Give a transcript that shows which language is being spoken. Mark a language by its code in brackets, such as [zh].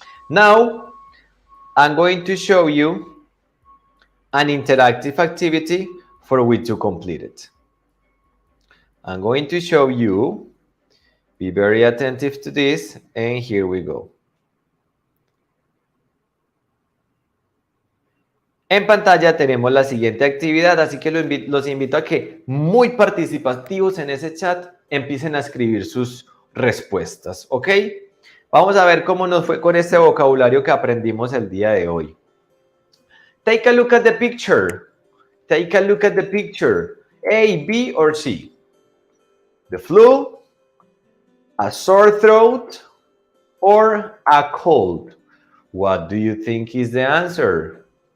[en] Now, I'm going to show you an interactive activity for which to complete it. I'm going to show you, be very attentive to this, and here we go. [es] En pantalla tenemos la siguiente actividad, así que los invito a que muy participativos en ese chat empiecen a escribir sus respuestas, ¿ok? Vamos a ver cómo nos fue con este vocabulario que aprendimos el día de hoy. [en] Take a look at the picture. Take a look at the picture. A, B, or C? The flu, a sore throat, or a cold? What do you think is the answer?